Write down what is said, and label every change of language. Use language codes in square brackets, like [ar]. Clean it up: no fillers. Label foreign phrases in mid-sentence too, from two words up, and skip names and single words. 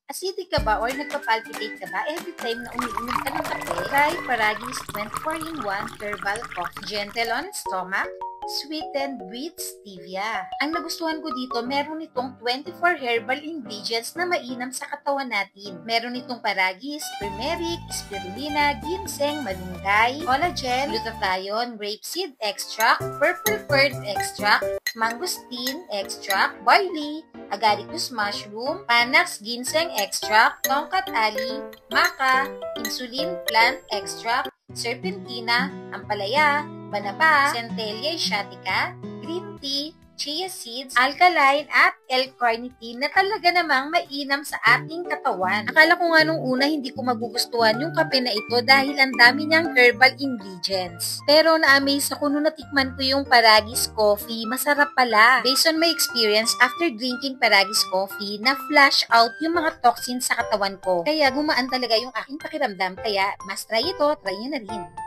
[tl] Acidic ka ba or nagpa-palpitate ka ba [en] every time [tl] na umiinom ka ng kape? [en] Try Paragis 24-in-1 Herbal Coffee. Gentle on stomach, sweetened with stevia. [tl] Ang nagustuhan ko dito, meron itong 24 [en] herbal ingredients [tl] na mainam sa katawan natin. Meron itong paragis, turmeric, spirulina, ginseng, malunggay, collagen, glutathione, [en] rapeseed extract, purple fern extract, mangosteen extract, barley, agaricus mushroom, panax ginseng extract, tongkat ali, maca, insulin plant extract, serpentina, ampalaya, banaba, centellia asiatica, green tea, chia seeds, alkaline at L-carnitine [tl] na talaga namang mainam sa ating katawan. Akala ko nga nung una hindi ko magugustuhan yung kape na ito dahil ang dami niyang [en] herbal ingredients. [tl] Pero na-amaze ako nung natikman ko yung Paragis coffee. Masarap pala. [en] Based on my experience, after drinking Paragis coffee, [tl] na-flush out yung mga toxins sa katawan ko. Kaya gumaan talaga yung aking pakiramdam. Kaya mas try ito, try nyo na rin.